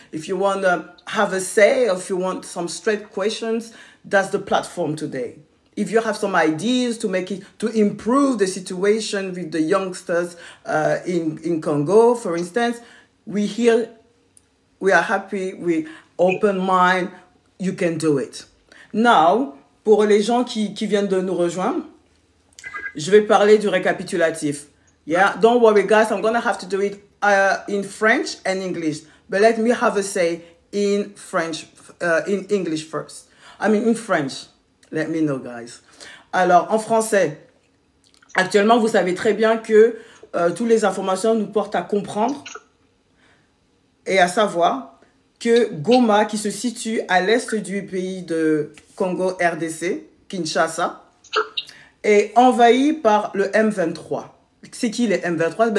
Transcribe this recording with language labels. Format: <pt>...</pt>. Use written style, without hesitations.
<en>If you want to have a say, or if you want some straight questions, that's the platform today. If you have some ideas to make it, to improve the situation with the youngsters in Congo, for instance, we are happy, we open mind, you can do it.</en> <fr>Now, pour les gens qui viennent de nous rejoindre, je vais parler du récapitulatif.</fr> <en>Yeah, don't worry guys, I'm gonna have to do it in French and English. But let me have a say in French, in English first. I mean in French. Let me know guys.</en> <fr>Alors, en français, actuellement, vous savez très bien que toutes les informations nous portent à comprendre et à savoir que Goma, qui se situe à l'est du pays de Congo RDC, Kinshasa, est envahi par le M23. C'est qui les M23?</fr>